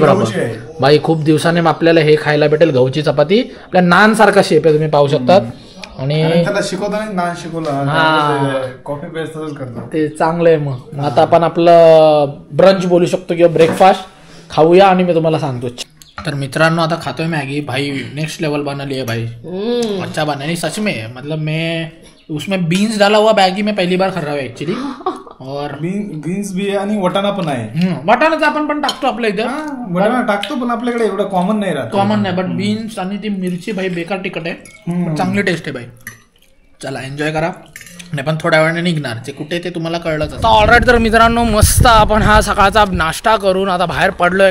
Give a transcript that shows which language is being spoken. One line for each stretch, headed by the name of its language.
Marathi: बरोबर भाई, खूप दिवसाने आपल्याला हे खायला भेटेल, गहूची चपाती. आपल्या नान सारखा शेप आहे, तुम्ही पाहू शकतात. आणि त्याला शिकवताना नान शिकवलं, कॉफी पेस्ट तसंच करतो ते चांगलं आहे. मग आता आपण आपलं ब्रंच बोलू शकतो किंवा ब्रेकफास्ट खाऊया आणि मी तुम्हाला सांगतो. तर मित्रांनो, आता खातोय मॅगी.
Hindi: भाई नेक्स्ट लेवल बना ली है भाई. अच्छा बना नहीं सच में, मतलब मैं उसमें बीन्स डाला हुआ मैगी में पहली बार खा रहा हूँ एक्चुअली. और
Marathi: बीन्स भी आहे आणि वटाणा पण आहे. वटाणाचं आपण पण टाकतो आपल्या इथे, वटाणा टाकतो पण आपल्याकडे एवढं कॉमन नाही राहत. कॉमन नाही, बट बीन्स आणि ती मिरची भाई बेकार तिखट आहे, चांगली टेस्ट आहे भाई. चला एन्जॉय करा. नाही पण थोड्या वेळाने निघणार, ते कुठे ते तुम्हाला कळलंच. आता ऑलराईट, तर मित्रांनो मस्त आपण हा सकाळचा नाश्ता करून आता बाहेर पडलोय.